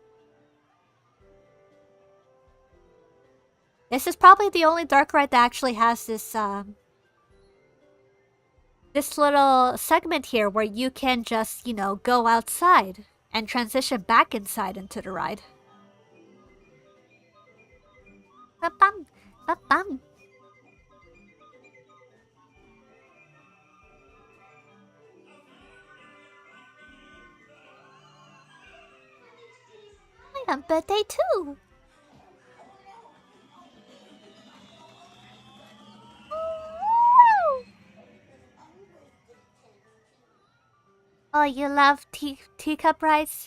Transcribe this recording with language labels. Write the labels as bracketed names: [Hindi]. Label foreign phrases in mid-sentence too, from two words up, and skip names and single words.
[English] This is probably the only dark ride that actually has this this little segment here where you can just, go outside and transition back inside into the ride. Ba-bum, ba-bum. I have birthday too. Oh, you love teacup rides?